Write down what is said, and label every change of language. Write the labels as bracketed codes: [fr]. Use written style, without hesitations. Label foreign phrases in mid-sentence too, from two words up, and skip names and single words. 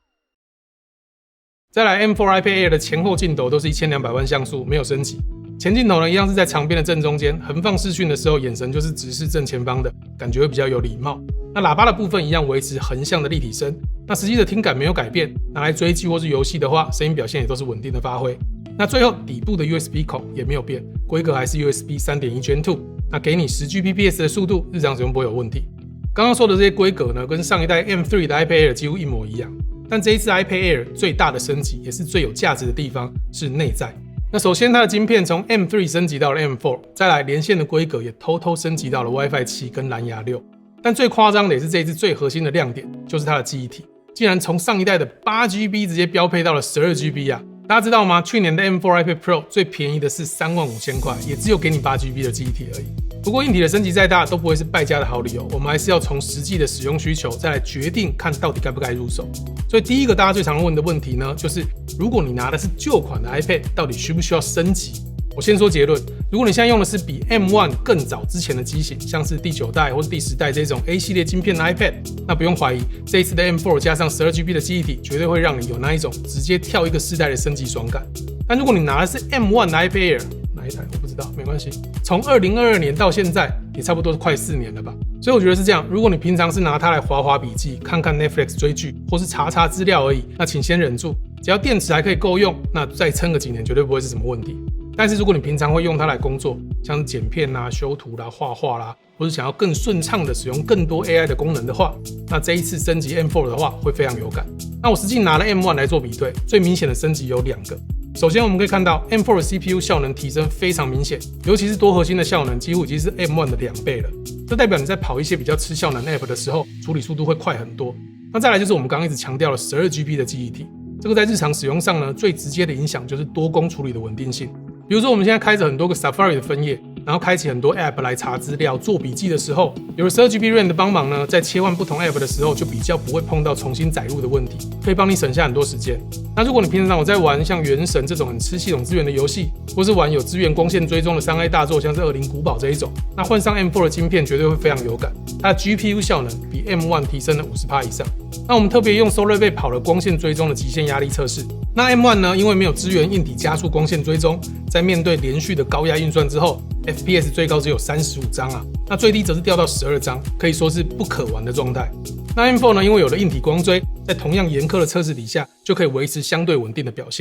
[zh] 再來 M4 iPad Air 的前後鏡頭都是1200萬像素，沒有升級。前鏡頭呢一樣是在長邊的正中間，橫放視訊的時候，眼神就是直視正前方的，感覺會比較有禮貌。那喇叭的部分一樣維持橫向的立體聲，那實際的聽感沒有改變，拿來追劇或是遊戲的話，聲音表現也都是穩定的發揮。那最後底部的 USB 孔也沒有變，規格還是 USB 3.1 Gen 2， 那給你10Gbps 的速度，日常使用不會有問題。剛剛說的這些規格呢，跟上一代 M3 的 iPad Air 幾乎一模一樣，但這一次 iPad Air 最大的升級，也是最有價值的地方是內在。那首先它的晶片從 M3 升級到了 M4， 再來連線的規格也偷偷升級到了 WiFi 7跟藍牙6。但最誇張的也是這一次最核心的亮點，就是它的記憶體，竟然從上一代的 8GB 直接標配到了 12GB 啊！大家知道嗎？去年的 M4 iPad Pro 最便宜的是35000塊，也只有給你8GB 的記憶體而已。不過硬體的升級再大都不會是敗家的好理由，我們還是要從實際的使用需求再來決定看到底該不該入手。所以第一個大家最常問的問題呢，就是如果你拿的是舊款的 iPad， 到底需不需要升級？我先說結論，如果你現在用的是比 M1 更早之前的機型，像是第9代或是第10代這種 A 系列晶片的 iPad， 那不用懷疑，這一次的 M4 加上 12GB 的記憶體，絕對會讓你有那一種直接跳一個世代的升級爽感。但如果你拿的是 M1 的 iPad Air， 哪一台我不知道，沒關係，從2022年到現在也差不多快4年了吧。所以我覺得是這樣，如果你平常是拿它來滑滑筆記、看看 Netflix 追劇，或是查查資料而已，那請先忍住，只要電池還可以夠用，那再撐個幾年絕對不會是什麼問題。但是如果你平常會用它來工作，像是剪片啦、修圖啦、畫畫啦，或是想要更順暢的使用更多 AI 的功能的話，那這一次升級 M4 的话會非常有感。那我實際拿了 M1 來做比對，最明顯的升級有2個。首先我們可以看到 M4 的 CPU 效能提升非常明顯，尤其是多核心的效能幾乎已經是 M1 的2倍了。這代表你在跑一些比較吃效能 App 的時候，處理速度會快很多。那再來就是我們剛剛一直強調的 12GB 的記憶體，這個在日常使用上呢，最直接的影響就是多工處理的穩定性。比如說我們現在開着很多個 Safari 的分頁，然後開啟很多 App 來查資料、做筆記的時候，有了 12GB RAM 的幫忙呢，在切換不同 App 的時候，就比較不會碰到重新載入的問題，可以幫你省下很多時間。那如果你平常有在玩像原神這種很吃系統資源的遊戲，或是玩有資源光線追蹤的 3A 大作，像是惡靈古堡這一種，那換上 M4 的晶片絕對會非常有感，它的 GPU 效能比 M1 提升了50%以上。那我們特別用 SolarBake 跑了光線追蹤的極限壓力測試。那 M1 呢，因為沒有支援硬體加速光線追蹤，在面對連續的高壓運算之後 FPS 最高只有35張啊，那最低則是掉到12張，可以說是不可玩的狀態。那 M4 呢，因為有了硬體光追，在同樣嚴苛的測試底下，就可以維持相對穩定的表現。